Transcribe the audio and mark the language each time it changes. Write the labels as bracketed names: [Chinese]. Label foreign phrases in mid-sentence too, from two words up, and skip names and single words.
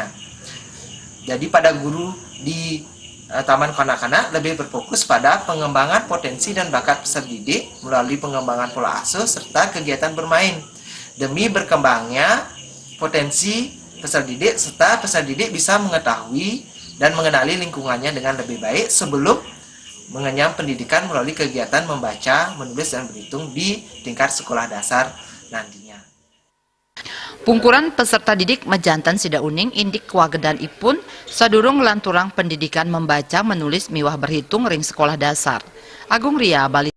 [Indonesian] Jadi pada guru di taman kanak-kanak lebih berfokus pada pengembangan potensi dan bakat peserta didik melalui pengembangan pola asuh serta kegiatan bermain demi berkembangnya potensi peserta didik serta peserta didik bisa mengetahui dan mengenali lingkungannya dengan lebih baik sebelum mengenyam pendidikan melalui kegiatan membaca, menulis, dan berhitung di tingkat sekolah dasar nantinya. [Balinese] Pungkuran peserta didik mejantan sida uning indik kuwagedan ipun sadurung lanturang [Indonesian] pendidikan membaca, menulis, [Balinese] miwah berhitung ring [Indonesian] sekolah dasar. [Balinese] Agung Ria, Bali.